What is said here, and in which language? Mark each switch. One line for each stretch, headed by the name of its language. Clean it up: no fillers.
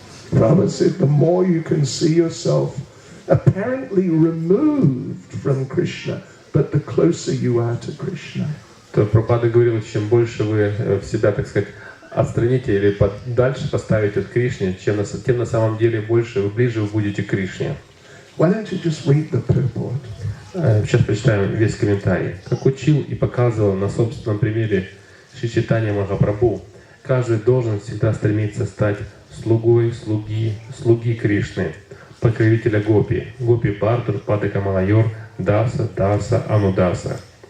English: Prabhupada said, the more you can see yourself apparently removed from Krishna, but the closer you are to Krishna.
Russian: То Прабхупада говорил, чем больше вы в себя, так сказать, отстраните или дальше поставите от Кришны, тем на самом деле больше, ближе вы будете к Кришне.
English: Why don't you just read the purport?
Russian: Сейчас прочитаем весь комментарий. Как учил и показывал на собственном примере Шри Чайтанья Махапрабху, каждый должен всегда стремиться стать слугой слуги Кришны, покровителя Гопи, Гопи Бартур, Падака Малайор, Даса, Даса, Анудаса.